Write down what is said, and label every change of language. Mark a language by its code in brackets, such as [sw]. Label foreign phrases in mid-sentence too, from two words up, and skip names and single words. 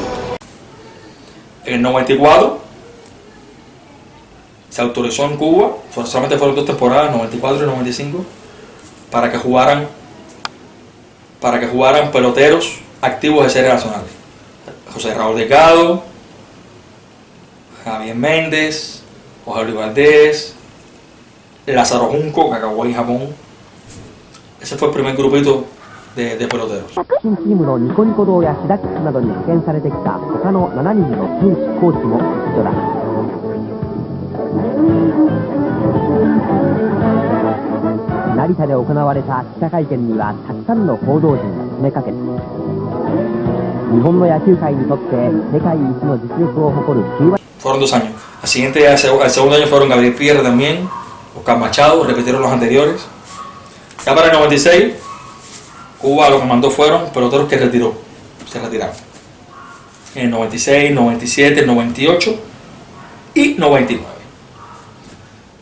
[es] En el 94 se autorizó en Cuba, solamente fueron 2 temporadas, 94 y 95, para que jugaran peloteros activos de series nacionales. José Raúl DECADA, Javier Méndez, José Luis Valdés, Lázaro Junco, Kakaguay, Japón. Ese fue el primer grupito de peloteros. [ja] 新チームのニコニコ堂やシダックスなどに派遣されてきた他の7人の選手コーチも一緒だ。成田で行われた記者会見にはたくさんの報道陣が詰めかけた。日本の野球界にとって世界一の実力を誇るキューバ。 [es] Fueron 2 años. Al segundo año fueron Gabriel Pierre también, Oscar Machado, repitieron los anteriores. Ya para el 96, Cuba lo que mandó fueron peloteros que se retiraron. En el 96, 97, 98 y 99.